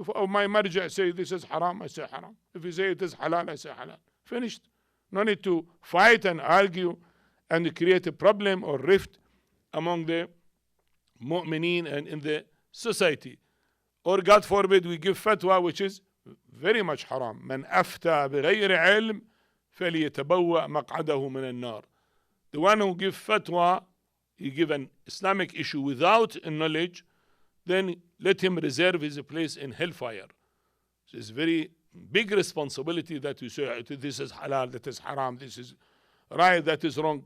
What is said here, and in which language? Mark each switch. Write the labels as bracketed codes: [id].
[en] If my marja say this is haram, I say haram. If you say it is halal, I say halal. Finished. No need to fight and argue and create a problem or rift among the mu'mineen and in the society. Or God forbid we give fatwa which is very much haram. [ar] من أفتى بغير علم فليتبوأ مقعده من النار. [en] The one who gives fatwa, he give an Islamic issue without knowledge, then let him reserve his place in hellfire. So it's very big responsibility that you say this is halal, that is haram, this is right, that is wrong.